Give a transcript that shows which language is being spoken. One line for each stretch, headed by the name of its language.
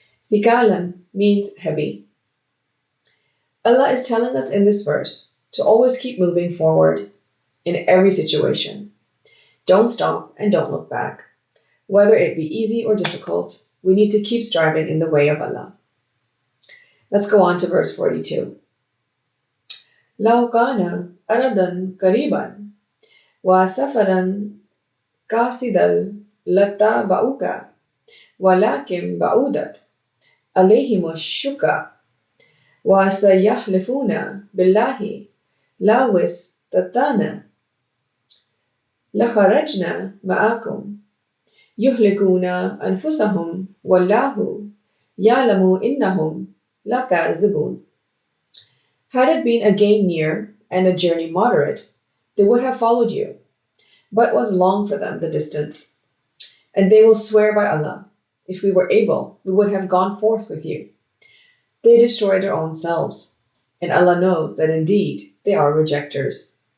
English: Thikalan means heavy. Allah is telling us in this verse to always keep moving forward in every situation. Don't stop and don't look back. Whether it be easy or difficult, we need to keep striving in the way of Allah. Let's go on to verse 42.
Arabic: لو كان أرضا قريبا وسفرا قاصدا لاتبعوك ولكن بعدت عليهم الشقة وسيحلفون بالله لو استطعنا لخرجنا معكم يهلكون أنفسهم والله يعلم إنهم لكاذبون.
English: Had it been a gain near and a journey moderate, they would have followed you, but was long for them the distance. And they will swear by Allah, if we were able, we would have gone forth with you. They destroy their own selves, and Allah knows that indeed they are rejectors.